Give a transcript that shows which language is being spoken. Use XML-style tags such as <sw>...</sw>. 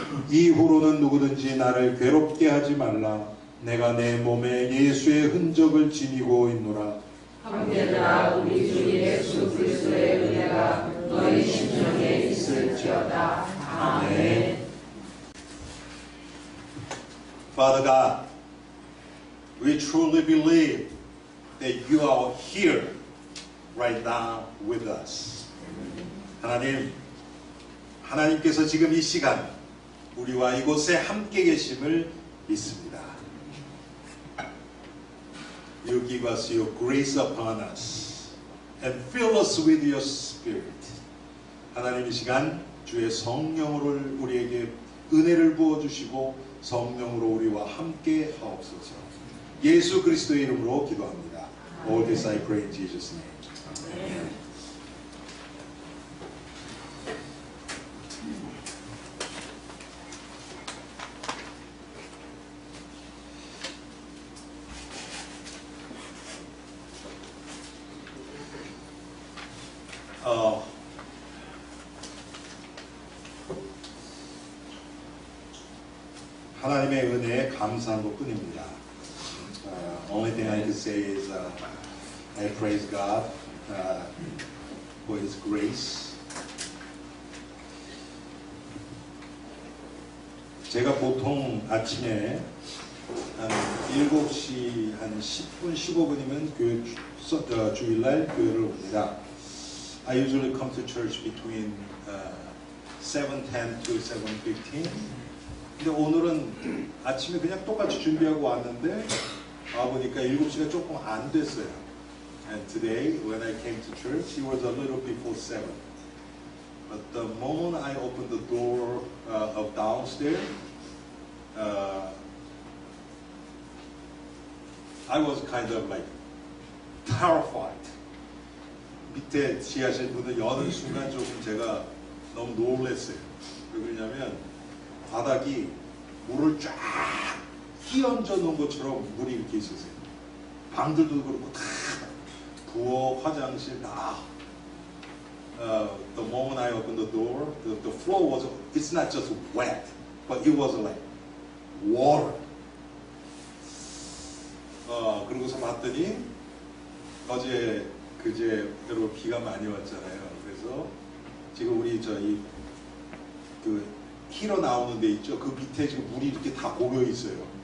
<ko>이후로는 누구든지 나를 괴롭게 하지 말라. 내가 내 몸에 예수의 흔적을 지니고 있노라. 형제들아, 우리 주 예수 그리스도의 은혜가 너희 심령에 있을지어다. 아멘.</ko> <en>Father God, we truly believe that you are here right now with us.</en> <ko>하나님께서 지금 이 시간 우리와 이곳에 함께 계심을 믿습니다.</ko> <en>You give us your grace upon us and fill us with your spirit.</en> <ko>하나님 이 시간 주의 성령을 우리에게 은혜를 부어주시고 성령으로 우리와 함께 하옵소서. 예수 그리스도의 이름으로 기도합니다.</ko> <en>All this I pray in Jesus' name. Amen.</en> <ko>하나님의 은혜에 감사한 것뿐입니다.</ko> <en>Only thing I can say is I praise God for His grace.</en> <ko>제가 보통 아침에 한 7시 한 10분, 15분이면 주일날 교회를 옵니다.</ko> <en>I usually come to church between 7:10 to 7:15.</en> <ko>근데 오늘은 아침에 그냥 똑같이 준비하고 왔는데 와보니까 7시가 조금 안 됐어요.</ko> <en>And today when I came to church it was a little before 7. But the moment I opened the door of downstairs I was kind of like terrified.</en> <ko>밑에 지하실 문을 여는 순간 조금 제가 너무 놀랐어요. 왜 그러냐면 바닥이 물을 쫙 휘얹어 놓은 것처럼 물이 이렇게 있었어요. 방들도 그렇고 다 부엌, 화장실 다.</ko> <en>The moment I opened the door, the floor was, it's not just wet, but it was like water.</en> <ko>그러고서 봤더니 어제 그제 여러분 비가 많이 왔잖아요. 그래서 지금 우리 저희 그 히러 나오는 데 있죠. 그 밑에 지금 물이 이렇게 다 고여 있어요.</ko>